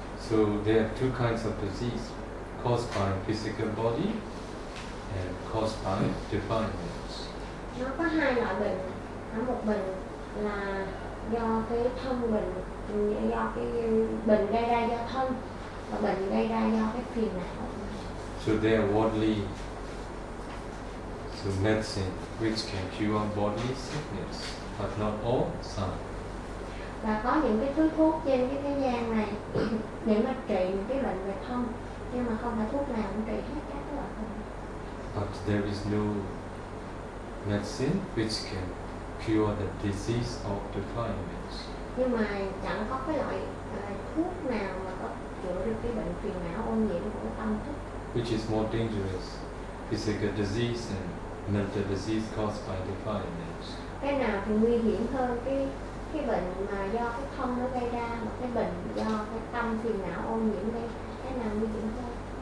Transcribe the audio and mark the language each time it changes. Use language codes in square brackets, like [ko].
[en] So there are two kinds of disease, caused by physical body and caused by defilements. [vi] Nó có hai loại bệnh. Một bệnh là do cái thân mình, do cái bệnh gây ra do thân, và bệnh gây ra do cái phiền não. [en] So there are worldly, so medicine which can cure body sickness, but not all some. [vi] Và có những cái thứ thuốc trên cái thế gian này để mà trị những cái bệnh về thân, nhưng mà không phải thuốc nào cũng trị hết các loại bệnh. [en] But there is no medicine which can cure the disease of defilements. [vi] Nhưng mà chẳng có cái loại thuốc nào mà có chữa được cái bệnh phiền não ô nhiễm của tâm thức. [en] Which is more dangerous, physical disease and mental disease caused by defilements. [vi] Cái nào thì nguy hiểm hơn, cái bệnh mà do cái thân nó gây ra, mà cái bệnh do cái tâm phiền não ô nhiễm đây, cái nào nguy hiểm hơn?